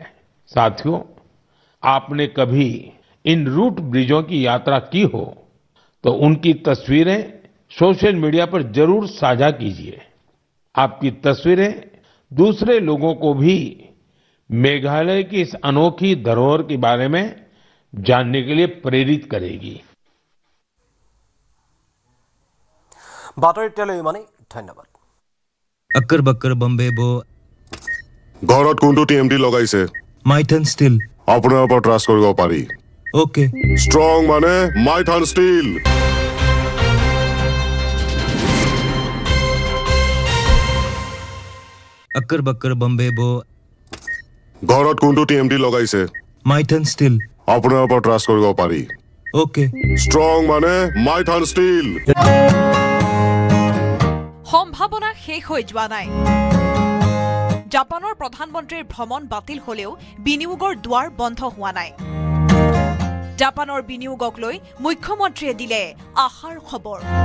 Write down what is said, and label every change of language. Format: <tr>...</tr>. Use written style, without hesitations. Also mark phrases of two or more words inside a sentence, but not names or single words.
<hi>साथियों, आपने कभी इन रूट ब्रिजों की यात्रा की हो तो उनकी तस्वीरें सोशल मीडिया पर जरूर साझा कीजिए। आपकी तस्वीरें दूसरे लोगों को भी मेघालय की इस अनोखी धरोहर के बारे में जानने के लिए प्रेरित करेगी।</hi> <as>বাতৰি তেলৈ ইমানেই। ধন্যবাদ।</as> <hi>अक्कर बक्कर बम्बे बो</hi> <as>ঘৰত কোনটো টিএমটি লগাইছে? माइथन स्टील আপোনাৰ ওপৰত ট্ৰাষ্ট কৰিব পাৰি। ओके ষ্ট্ৰং মানে মাইথান ষ্টীল।</as> <hi>अक्कर बक्कर बम्बे बो</hi> <as>ঘৰত কোনটো টিএমটি লগাইছে? माइथन स्टील আপোনাৰ ওপৰত ট্ৰাষ্ট কৰিব পাৰি। ओके ষ্ট্ৰং মানে মাইথান ষ্টীল। সম্ভাৱনা শেষ হৈ যোৱা নাই। জাপানৰ প্ৰধানমন্ত্ৰীৰ ভ্ৰমণ বাতিল হলেও বিনিয়োগৰ দুৱাৰ বন্ধ হোৱা নাই। জাপানৰ বিনিয়োগক লৈ মুখ্যমন্ত্ৰীয়ে দিলে আশাৰ খবৰ।</as>